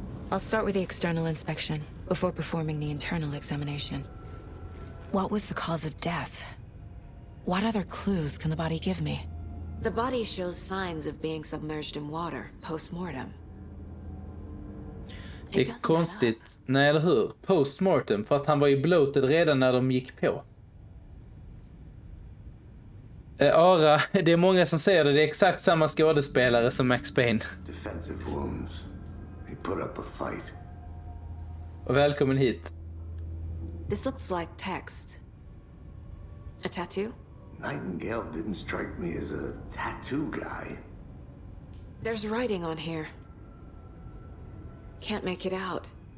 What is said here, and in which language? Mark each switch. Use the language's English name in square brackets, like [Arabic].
[English] I'll start with the external inspection before performing the internal examination. What was the cause of death? What other clues can the body give me? The body shows signs of being submerged in water post-mortem. [Swedish] Det är konstigt. Nej, eller hur? Post-mortem, för att han var ju bloated redan när de gick på. Ara, det är många som säger det. Det är exakt samma skådespelare som Max Payne. [English] Defensive wounds. He put up a fight. [Swedish] och välkommen hit. [English] This looks like text. A tattoo? Nightingale didn't strike me as a tattoo guy. There's writing on here. Can't make it out.